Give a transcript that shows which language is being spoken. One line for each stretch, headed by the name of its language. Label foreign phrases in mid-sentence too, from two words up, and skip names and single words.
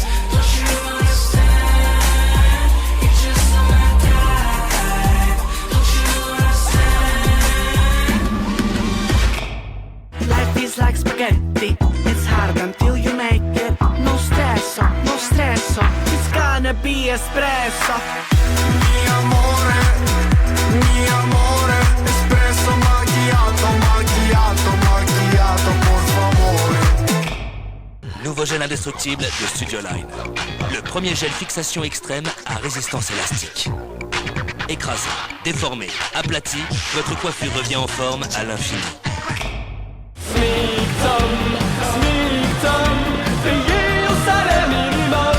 English: Don't you understand? It's just my type. Don't you understand? Life is like spaghetti. It's hard until you make it. No stress, no stress. It's gonna be espresso.
Italian: Mi amore, espresso macchiato, macchiato, macchiato, por favore.
French: Nouveau gel indestructible de Studio Line. Le premier gel fixation extrême à résistance élastique. Écrasé, déformé, aplati, votre coiffure revient en forme à l'infini. Smithum, payé au salaire minimum.